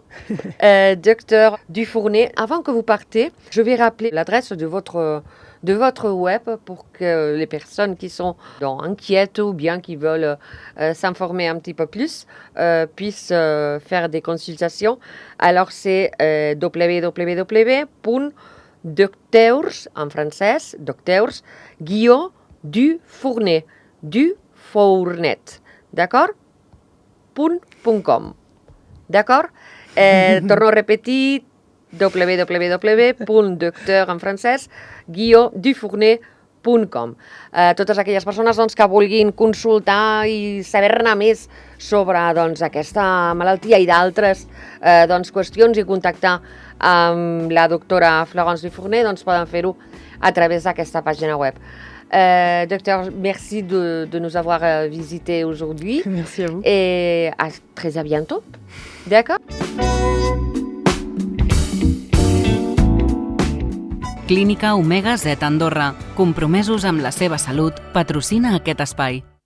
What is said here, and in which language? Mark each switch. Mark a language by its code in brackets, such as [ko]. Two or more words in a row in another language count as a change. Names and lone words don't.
[fr] Docteur Dufournet, avant que vous partez, je vais rappeler l'adresse de votre web pour que les personnes qui sont inquiètes ou bien qui veulent s'informer un petit peu plus puissent faire des consultations. Alors c'est www.docteurs, en français, docteurs, Dufournet, d'accord? .com, d'accord? [ca] Torno a repetir, www.docteur en francès, Dufournet.com. Totes aquelles persones doncs, que vulguin consultar i saber-ne més sobre doncs, aquesta malaltia i d'altres qüestions i contactar amb la doctora Florence Dufournet, doncs poden fer-ho a través d'aquesta pàgina web. [fr] Docteur, merci de nous avoir visités aujourd'hui. Merci à vous. Et à très bientôt. D'accord? [ca] Clínica Omega Z Andorra, compromesos amb la seva salut, patrocina aquest espai.